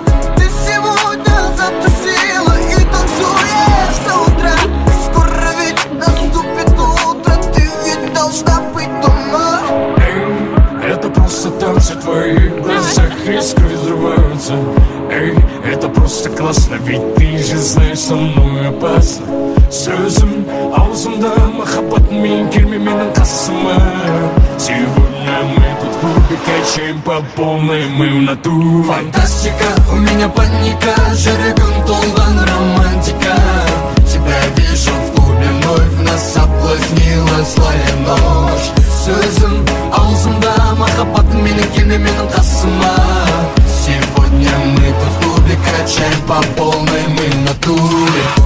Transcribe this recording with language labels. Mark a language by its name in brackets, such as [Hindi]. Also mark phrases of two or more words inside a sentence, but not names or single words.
[Russian] Ты сегодня затусила и танцуешь до утра. Скоро ведь наступит утро, ты ведь должна быть дома. Эй, это просто танцы в твоих глазах, искры взрываются. Эй, это просто классно, ведь ты же знаешь, со мной опасно. [Kazakh] Сөзім аузымда, махаббат мен келме менің қасыма. [Russian] Сегодня мы тут в клубе, качаем по полной, мы в натуре. Фантастика, у меня паника, [Kazakh] жүрегім толған романтика. [Russian] Тебя вижу в клубе, вновь нас соблазнила злая ночь. [Kazakh] Сөзім аузымда, махаббат менің келме менің қасыма. [Russian] Сегодня мы тут в клубе, качаем по полной, мы в натуре.